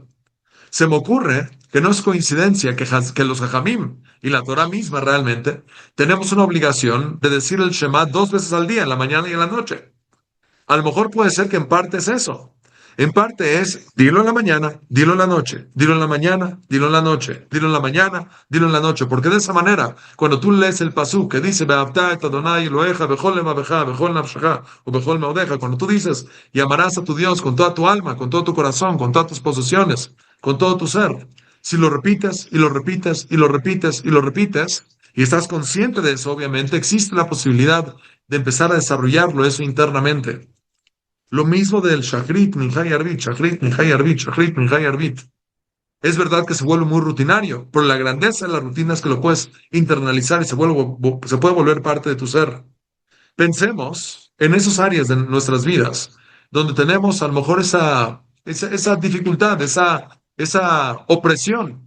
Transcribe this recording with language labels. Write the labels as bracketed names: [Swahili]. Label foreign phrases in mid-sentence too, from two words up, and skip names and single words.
[Spanish] Se me ocurre que no es coincidencia que los Jajamim y la Torah misma realmente tenemos una obligación de decir el Shema 2 veces al día, en la mañana y en la noche. A lo mejor puede ser que en parte es eso. En parte es, dilo en la mañana, dilo en la noche, dilo en la mañana, dilo en la noche, dilo en la mañana, dilo en la noche, porque de esa manera, cuando tú lees el pasú que dice, [Hebrew] ואהבת את אדוני אלהיך, בכל לבבך, בכל נפשך, או בכל מאדך, [Spanish] cuando tú dices, y amarás a tu Dios con toda tu alma, con todo tu corazón, con todas tus posesiones, con todo tu ser, si lo repites y lo repites y lo repites y lo repites, y estás consciente de eso, obviamente, existe la posibilidad de empezar a desarrollarlo eso internamente. Lo mismo del Shachrit, Minjay Arbit, Shachrit, Minjay Arbit, Shachrit, Minjay Arbit. Es verdad que se vuelve muy rutinario, pero la grandeza de la rutina es que lo puedes internalizar y se puede volver parte de tu ser. Pensemos en esas áreas de nuestras vidas donde tenemos a lo mejor esa dificultad, esa opresión.